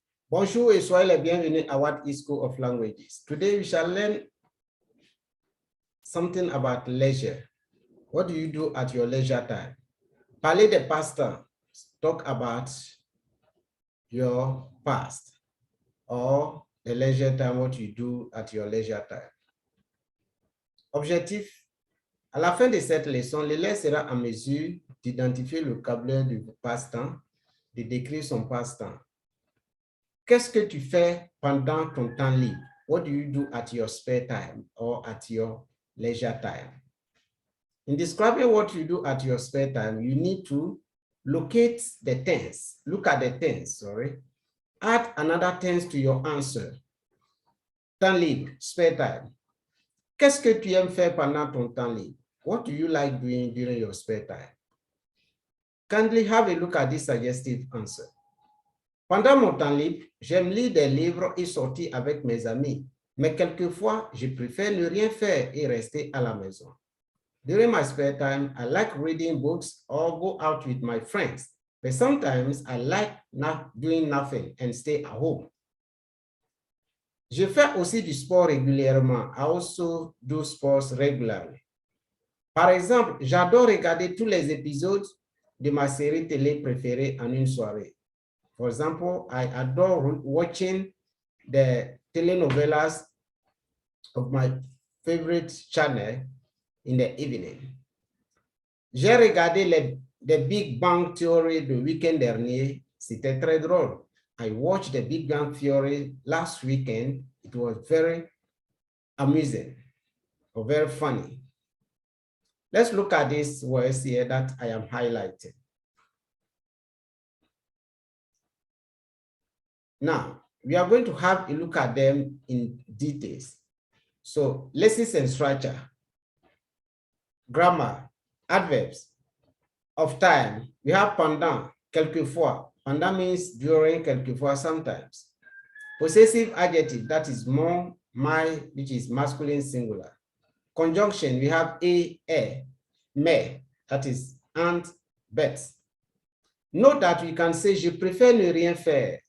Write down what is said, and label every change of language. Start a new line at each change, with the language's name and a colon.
French: Bonjour et soyez les bienvenus à What is School of Languages.
English: Today we shall learn something about leisure. What do you do at your leisure time?
French: Parler de passe-temps.
English: Talk about your past or the leisure time, what you do at your leisure time.
French: Objectif. À la fin de cette leçon, l'élève sera en mesure d'identifier le vocabulaire du passe-temps, de décrire son passe-temps. Qu'est-ce que tu fais pendant ton temps libre?
English: What do you do at your spare time or at your leisure time? In describing what you do at your spare time, you need to locate the tense. Look at the tense, sorry. Add another tense to your answer.
French: Temps libre, spare time. Qu'est-ce que tu aimes faire pendant ton temps libre?
English: What do you like doing during your spare time? Kindly have a look at this suggestive answer.
French: Pendant mon temps libre, j'aime lire des livres et sortir avec mes amis, mais quelquefois, je préfère ne rien faire et rester à la maison.
English: During my spare time, I like reading books or go out with my friends, but sometimes I like not doing nothing and stay at home.
French: Je fais aussi du sport régulièrement.
English: I also do sports regularly.
French: Par exemple, j'adore regarder tous les épisodes de ma série télé préférée en une soirée.
English: For example, I adore watching the telenovelas of my favorite channel in the evening.
French: J'ai regardé The Big Bang Theory le week-end dernier. C'était très drôle.
English: I watched The Big Bang Theory last weekend. It was very amusing or very funny. Let's look at these words here that I am highlighting. Now, we are going to have a look at them in details. So, lessons and structure, grammar, adverbs, of time. We have pendant, quelquefois. Pendant means during, quelquefois, sometimes. Possessive adjective, that is mon, my, which is masculine singular. Conjunction, we have a, mais, that is and, but. Note that we can say,
French: je préfère ne rien faire.